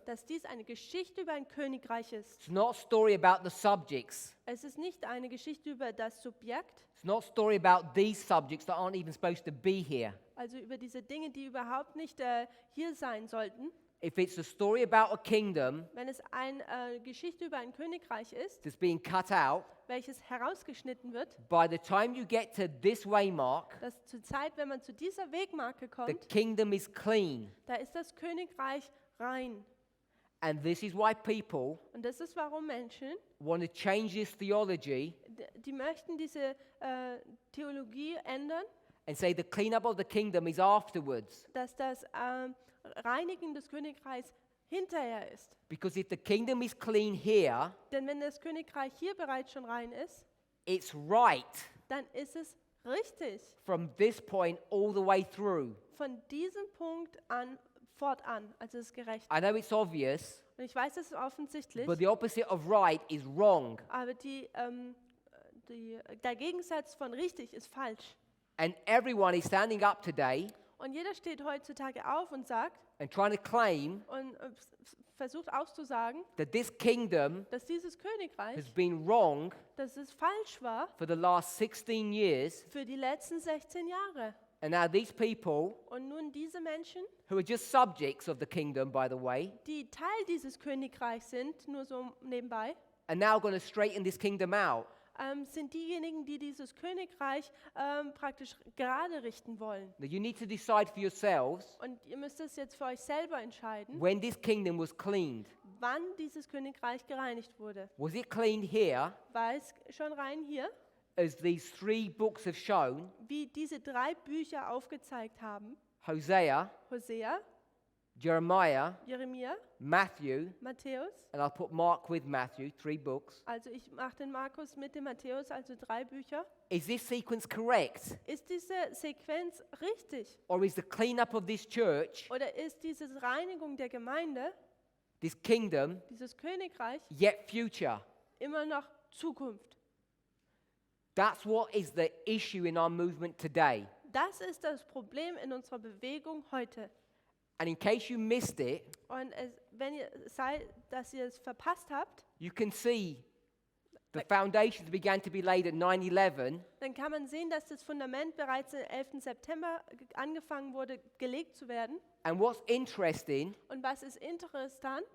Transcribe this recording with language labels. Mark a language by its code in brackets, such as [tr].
[de] dass dies eine Geschichte über ein Königreich ist. [en] It's not a story about the subjects. [de] Es ist nicht eine Geschichte über das Subjekt, [en] It's not a story about these subjects that aren't even supposed to be here. [de] also über diese Dinge, die überhaupt nicht hier sein sollten. [en] If it's a story about a kingdom [de] Wenn es eine Geschichte über ein Königreich ist, [en] that's being cut out, [de] welches herausgeschnitten wird, [en] by the time you get to this waymark, [de] dass zur Zeit, wenn man zu dieser Wegmarke kommt, [en] kingdom is clean. [de] da ist das Königreich rein. [en] And this is why people [de] Und das ist, warum Menschen, [en] want to change this theology [de] die möchten diese Theologie ändern, [en] and say the cleanup of the kingdom is afterwards. [de] dass das Reinigen des Königreichs hinterher ist. [en] Because if the kingdom is clean here, [de] Denn wenn das Königreich hier bereits schon rein ist, [en] it's right [de] dann ist es richtig, [en] from this point all the way through. [de] von diesem Punkt an fortan, also es ist gerecht. [en] I know it's obvious, [de] Und ich weiß, es ist offensichtlich, [en] but the opposite of right is wrong. [de] aber der Gegensatz von richtig ist falsch. [en] And everyone is standing up today [de] Und jeder steht heutzutage auf und sagt [en] and trying to claim [de] und versucht auszusagen, [en] that this kingdom [de] dass dieses Königreich, [en] has been wrong [de] dass es falsch war [en] for the last 16 years. [de] für die letzten 16 Jahre. [en] And now these people, [de] Und nun diese Menschen, [en] who are just subjects of the kingdom, by the way, [de] die Teil dieses Königreichs sind, nur so nebenbei, [en] are now going to straighten this kingdom out. [de] sind diejenigen, die dieses Königreich praktisch gerade richten wollen. [en] Now you need to decide for yourselves [de] Und ihr müsst es jetzt für euch selber entscheiden, [en] when this kingdom was cleaned. [de] wann dieses Königreich gereinigt wurde. [en] Was it cleaned here, [de] War es schon rein hier, [en] as these 3 books have shown, [de] wie diese 3 Bücher aufgezeigt haben? [en] Hosea, [de] Hosea, [en] Jeremiah, [de] Jeremia, [en] Matthew, [de] Matthäus. [en] and I'll put Mark with Matthew, 3 books. [de] Also ich mache den Markus mit dem Matthäus, also 3 Bücher. [en] Is this sequence correct? [de] Ist diese Sequenz richtig? [en] Or is the cleanup of this church, [de] Oder ist diese Reinigung der Gemeinde, [en] this kingdom, [de] dieses Königreich, [en] yet future? [de] immer noch Zukunft? [en] That's what is the issue in our movement today. [de] Das ist das Problem in unserer Bewegung heute. [en] And in case you missed it, [de] Und wenn ihr dass ihr es verpasst habt, [en] you can see the foundations began to be laid at 9/11, [de] dann kann man sehen, dass das Fundament bereits am 11. September angefangen wurde, gelegt zu werden. [en] and what's interesting [de] Und was ist interessant,